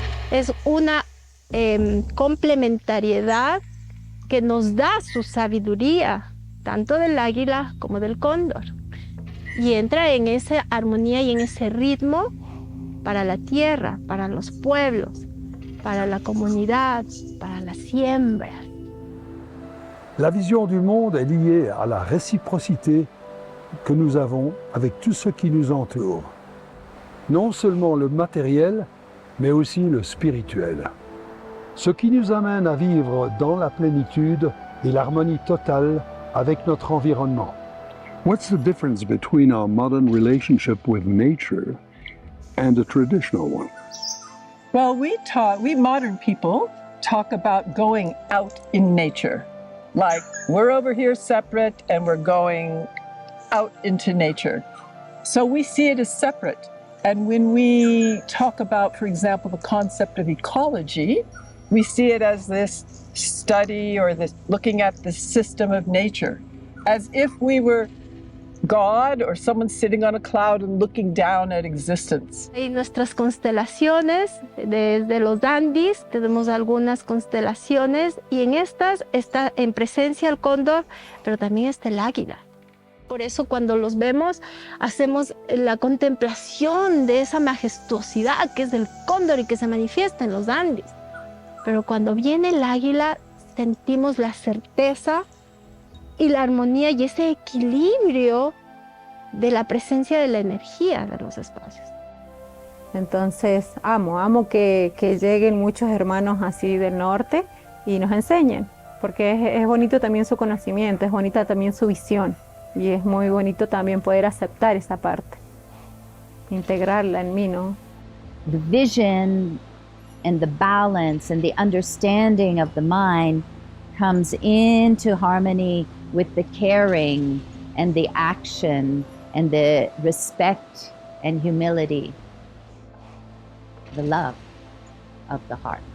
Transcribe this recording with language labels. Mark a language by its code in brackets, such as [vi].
[es] Es una complementariedad que nos da su sabiduría, tanto del águila como del cóndor. Y entra en esa armonía y en ese ritmo para la tierra, para los pueblos, para la comunidad, para la siembra. [fr] La vision du monde est liée à la réciprocité que nous avons avec tout ce qui nous entoure. Non seulement le matériel, mais aussi le spirituel. Ce qui nous amène à vivre dans la plénitude et l'harmonie totale avec notre environnement. [en] What's the difference between our modern relationship with nature and the traditional one? Well, we modern people talk about going out in nature. Like, we're over here separate and we're going out into nature. So we see it as separate. And when we talk about, for example, the concept of ecology, we see it as this study or this looking at the system of nature, as if we were God or someone sitting on a cloud and looking down at existence. [es] En nuestras constelaciones, desde los Andes, tenemos algunas constelaciones y en estas está en presencia el cóndor, pero también está el águila. Por eso cuando los vemos, hacemos la contemplación de esa majestuosidad que es del cóndor y que se manifiesta en los Andes. Pero cuando viene el águila, sentimos la certeza y la armonía y ese equilibrio de la presencia de la energía de los espacios. Entonces amo que lleguen muchos hermanos así del norte y nos enseñen, porque es bonito también su conocimiento, es bonita también su visión y es muy bonito también poder aceptar esa parte, integrarla en mí, ¿no? [en] The vision and the balance and the understanding of the mind comes into harmony with the caring and the action and the respect and humility, the love of the heart.